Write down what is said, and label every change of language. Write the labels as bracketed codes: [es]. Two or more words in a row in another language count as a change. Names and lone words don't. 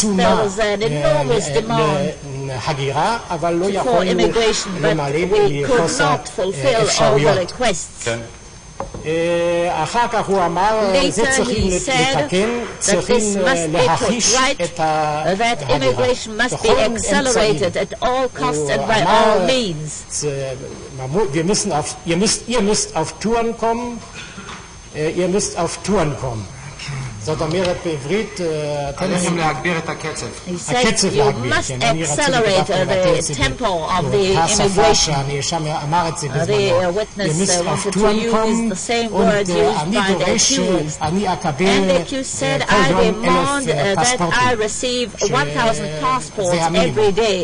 [en] There was an enormous demand for immigration, but we could not fulfill all the requests. Later he said that this must be put right, that immigration must be accelerated at all costs and by all means. [de] Ihr müsst auf Touren kommen. [he] זאת אומרת בעברית, עליכם להגביר את הקצב. [en] He said you must accelerate the tempo of the immigration. The witness wanted to use the same word used by the accused. And the accused said, I demand that I receive 1,000 passports every day.